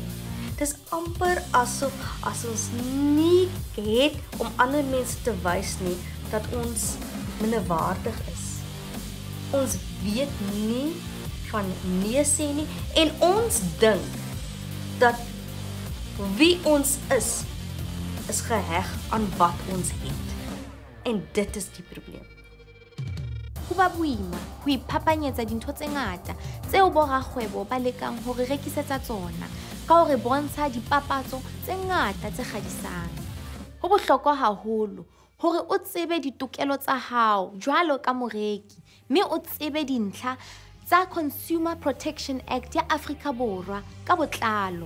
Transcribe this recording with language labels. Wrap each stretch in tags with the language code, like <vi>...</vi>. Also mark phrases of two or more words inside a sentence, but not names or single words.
<af>Dis amper asof as ons nie het om ander mense te wys nie dat ons minderwaardig is. Ons weet nie van nee sê nie en ons dink dat wie ons is geheg aan wat ons het. En dit is die probleem.</af> <st>Ho ba boima ho iphapanyetsa dintho tse ngata tseo borakgwebo ba lekang hore rekisetsa tsona ka hore bontsha dipapatso tse ngata tse kgadisang. Ho bohlokwa haholo hore o tsebe ditokelo tsa hao jwalo ka moreki, mme o tsebe dintlha tsa Consumer Protection Act ya Afrika Borwa ka botlalo.</st>